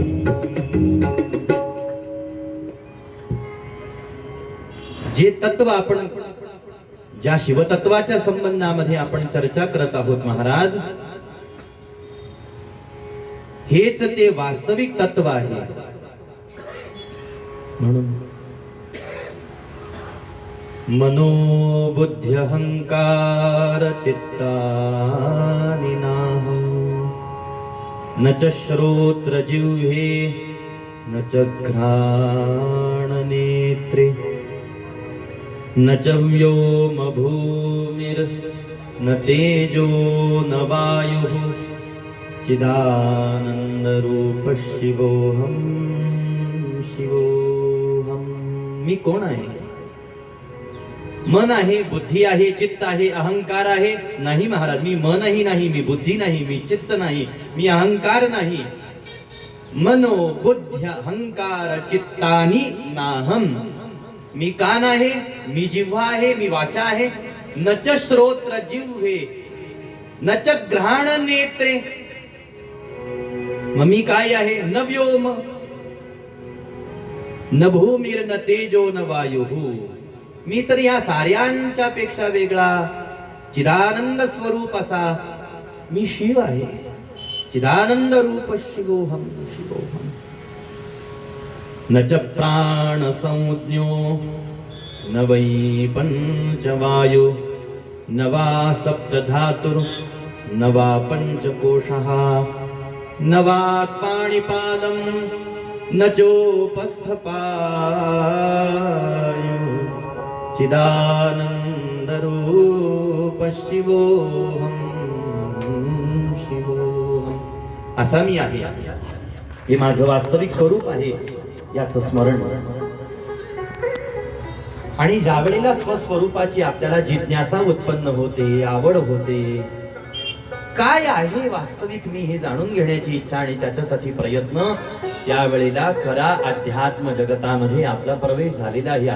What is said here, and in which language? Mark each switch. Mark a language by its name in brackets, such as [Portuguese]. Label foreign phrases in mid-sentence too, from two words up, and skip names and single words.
[Marathi] जे तत्व आपण ज्या शिवतत्वाच्या संबंधामध्ये आपण चर्चा करत आहोत महाराज, हेच ते वास्तविक तत्व आहे. [Sanskrit] म्हणून मनोबुद्धी अहंकार चित्तानि नाहं, न च श्रोत्र जिह्वे न च घ्राण नेत्रे, न च व्योम भूमिर न तेजो न वायुः, चिदानंद रूप शिवोहम शिवोहम. [Marathi] मी कोण आहे? मन आहे, बुद्धी आहे, चित्त आहे, अहंकार आहे? नाही महाराज, मी मनही नाही, मी बुद्धी नाही, मी चित्त नाही, मी अहंकार नाही. [Sanskrit] मनो बुद्ध्य अहंकार चित्तानि नाहम. [Marathi] मी कान आहे, मी जिव्हा आहे, मी वाचा आहे. [Sanskrit] न च श्रोत्र जिव्हे न च घ्राण नेत्रे. [Marathi] मग मी काय आहे? [Sanskrit] न व्योम न भूमिर न तेजो न वायु. [Marathi] मी तर या साऱ्यांच्या पेक्षा वेगळा चिदानंद स्वरूप असा मी शिव आहे. [Sanskrit] चिदानंद रूप शिवोहम शिवोहम. न च प्राण संज्ञो न वै पंचवायु, न वा सप्तधातुर न वा पंचकोशः, न वा पाणिपादं न चोपस्थपायु. चिदानंद रूप शिवोहम शिवोहम. [Marathi] असा मी आहे, हे माझं वास्तविक स्वरूप आहे, याचं स्मरण. आणि ज्या वेळेला स्वस्वरूपाची आपल्याला जिज्ञासा उत्पन्न होते, आवड होते, काय आहे वास्तविक मी हे जाणून घेण्याची इच्छा आणि त्याच्यासाठी प्रयत्न, त्यावेळेला खरा अध्यात्म जगतामध्ये आपला प्रवेश झालेला आहे.